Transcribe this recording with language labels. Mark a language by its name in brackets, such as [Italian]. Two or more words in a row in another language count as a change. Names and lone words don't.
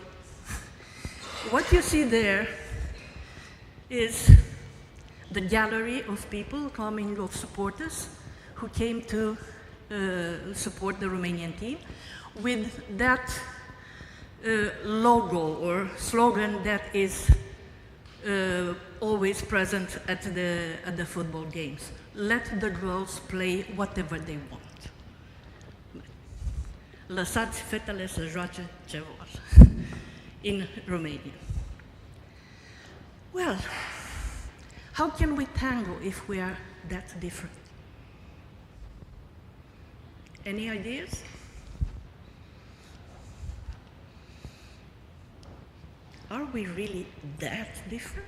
[English] What you see there is the gallery of people coming, of supporters who came to support the Romanian team with that logo or slogan that is always present at the football games. Let the girls play whatever they want. [Romanian] Lăsați fetele să joace ce vor. [English] In Romania. Well, how can we tango if we are that different? Any ideas? Are we really that different?